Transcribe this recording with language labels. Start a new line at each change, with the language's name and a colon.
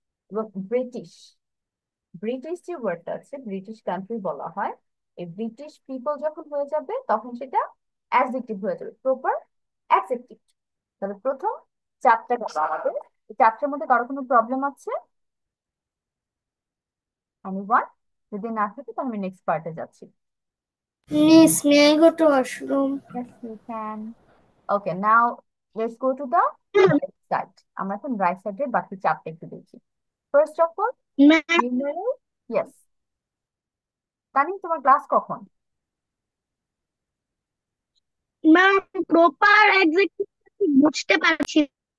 Bangla: এবং British, British যে ওয়ার্ডটা আছে, ব্রিটিশ কান্ট্রি বলা হয়, এই ব্রিটিশ পিপল যখন হয়ে যাবে তখন সেটা অ্যাডজেক্টিভ হয়ে যাবে, প্রপার অ্যাডজেক্টিভ। তাহলে প্রথম চারটা গেল আমাদের। এই চারটার মধ্যে কারো কোনো প্রবলেম আছে? এনিওয়ান? যদি না থাকে তাহলে আমি নেক্সট পার্টে যাচ্ছি।
English: Miss, may I go to washroom? Yes, you can. Okay, now let's go to the right side.
Bangla: আমরা এখন রাইট সাইডের বাকি চারটা একটু দেখি। First of all,
English: Ma'am,
Bangla: yes, তানি তোমার ক্লাস কখন? ma'am, proper adjective বুঝতে পারছি না।